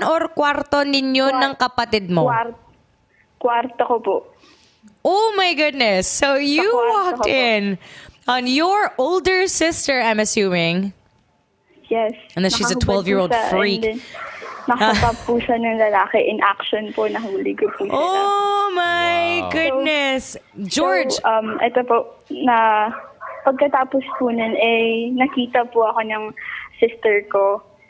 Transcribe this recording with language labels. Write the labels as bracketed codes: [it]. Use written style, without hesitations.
[tl] Or kwarto ninyo ng kapatid mo? Kwarto ko po. [en] Oh my goodness. So you walked in on your older sister, I'm assuming. Yes. And then she's a 12-year-old freak. [tl] Nakatap po siya ng lalaki in action po. Nahuli ko po sila. [en] Oh my goodness. George. [tl] So, ito po, na pagkatapos po nun, nakita po ako ng sister ko.